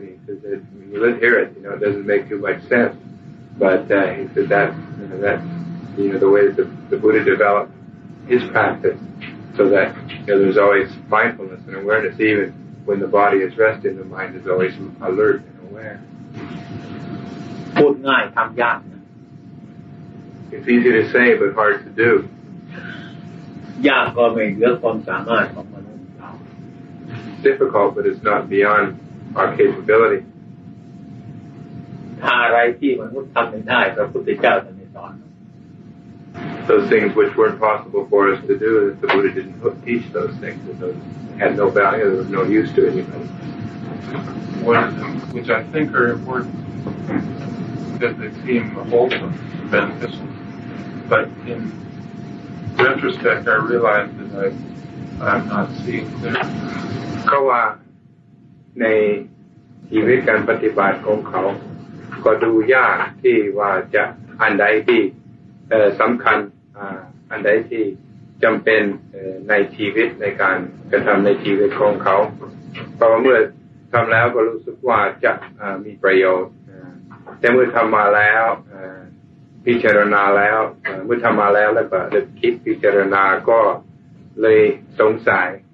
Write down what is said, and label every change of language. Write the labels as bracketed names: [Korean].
[English] He says that when you hear it, it doesn't make too much sense. But he said that's the way that the Buddha developed his practice, so that there's always mindfulness and awareness, even when the body is resting, the mind is always alert and aware. [Thai] พูดง่ายทำยาก [English] It's easy to say, but hard to do. [Thai] ยากก็ไม่เหลือความสามารถของมนุษย์เรา [English] It's difficult, but it's not beyond our capability. [Thai] ถ้าอะไรที่มนุษย์ทำไม่ได้พระพุทธเจ้าท่านไม่สอน [English] Those things which weren't possible for us to do, that the Buddha didn't teach those things, that those had no value, there was no use to anybody. One of them, which I think are important, that they seem wholesome, beneficial. But in retrospect, I realized that I'm not seeing clearly. [Thai] เขาว่าในชีวิตการปฏิบัติของเขาก็ดูยากที่ว่าจะอันใดที่สำคัญอันใดที่จำเป็นในชีวิตในการกระทำในชีวิตของเขาเพราะว่าเมื่อทำแล้วก็รู้สึกว่าจะมีประโยชน์แต่เมื่อทำมาแล้วพิจารณาแล้วเมื่อทำมาแล้วก็คิดพิจารณาก็เลยสงสัย